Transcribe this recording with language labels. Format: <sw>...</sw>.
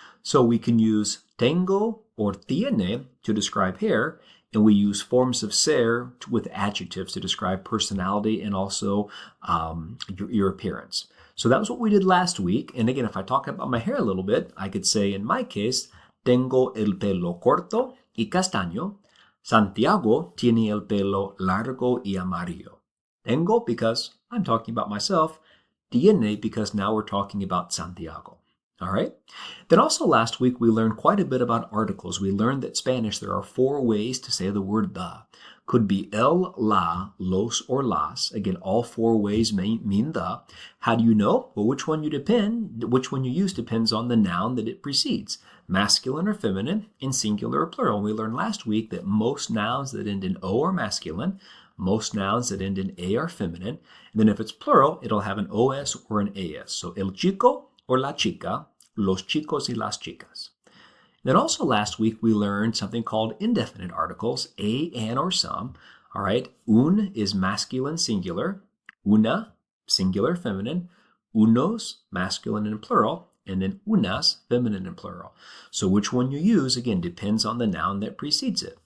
<en>So we can use tengo or tiene to describe hair, and we use forms of ser with adjectives to describe personality and also your appearance. So that was what we did last week. And again, if I talk about my hair a little bit, I could say in my case,</en> <es>tengo el pelo corto y castaño. Santiago tiene el pelo largo y amarillo.</es> <en>Tengo because I'm talking about myself. Tiene because now we're talking about Santiago. All right. Then also last week, we learned quite a bit about articles. We learned that Spanish, there are 4 ways to say the word the. Could be el, la, los, or las. Again, all 4 ways mean the. How do you know? Well, which one you use depends on the noun that it precedes. Masculine or feminine, in singular or plural. We learned last week that most nouns that end in O are masculine. Most nouns that end in A are feminine. And then if it's plural, it'll have an OS or an AS.</en> <es>So el chico or la chica, los chicos y las chicas.</es> <en>Then also last week we learned something called indefinite articles, a, an, or some. All right, un is masculine singular, una singular feminine, unos masculine and plural, and then unas feminine and plural. So which one you use, again, depends on the noun that precedes it.</en>